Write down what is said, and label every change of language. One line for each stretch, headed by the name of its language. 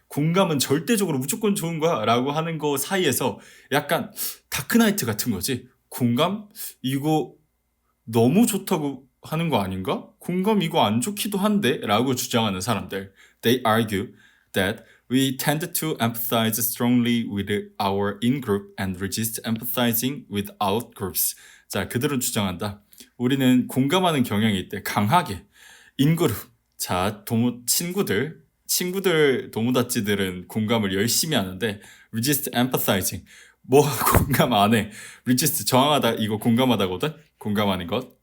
Korean: 공감은 절대적으로 무조건 좋은 거야 라고 하는 거 사이에서 약간 다크나이트 같은 거지. 공감? 이거 너무 좋다고 하는 거 아닌가? 공감 이거 안 좋기도 한데? 라고 주장하는 사람들.
English: They argue that we tend to empathize strongly with our in-group and resist empathizing with out-groups.
Korean: 자, 그들은 주장한다. 우리는 공감하는 경향이 있대. 강하게. 인그룹. 자, 친구들, 도모다치들은 공감을 열심히 하는데
English: resist empathizing.
Korean: 뭐 공감 안 해. resist 저항하다 이거 공감하다거든. 공감하는 것.